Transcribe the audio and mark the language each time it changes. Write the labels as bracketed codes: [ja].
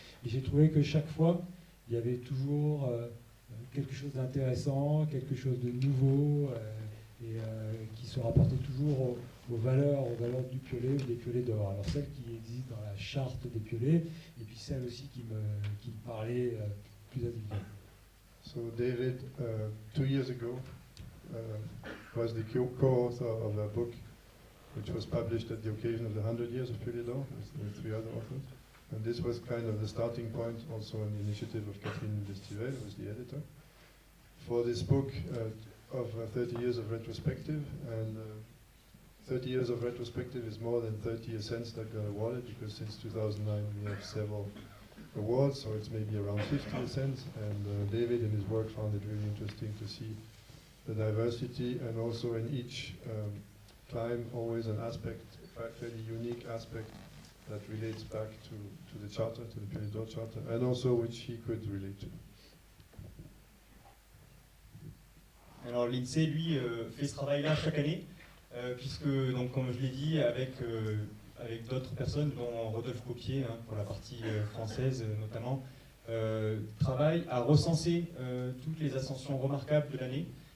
[fr] Et j'ai trouvé que chaque fois, il y avait toujours quelque chose d'intéressant, quelque chose de nouveau, et qui se rapportait toujours aux valeurs du Piolet ou des Piolets d'Or. Alors celle qui existe dans la charte des Piolets, et puis celle aussi qui me parlait plus individuellement. [en] So David, 2 years ago, was the co-author of a book which was published at the occasion of the 100 years of Piolet d'Or with 3 other authors. And this was kind of the starting point, also on the initiative of Catherine Destivelle, who was the editor. for this book of 30 years of retrospective, and 30 years of retrospective is more than 30 Ascents that got awarded, because since 2009 we have several awards, so it's maybe around 50 Ascents, and David in his work found it really interesting to see the diversity, and also in each climb always an aspect, a fairly unique aspect that relates back to the charter, to the Pied d'Or Charter, and also which he could relate to. [fr] Alors l'INSEE, lui, fait ce travail-là chaque année, puisque, donc, comme je l'ai dit, avec d'autres personnes, dont Rodolphe Copier, hein, pour la partie française notamment, travaille à recenser toutes les ascensions remarquables de l'année,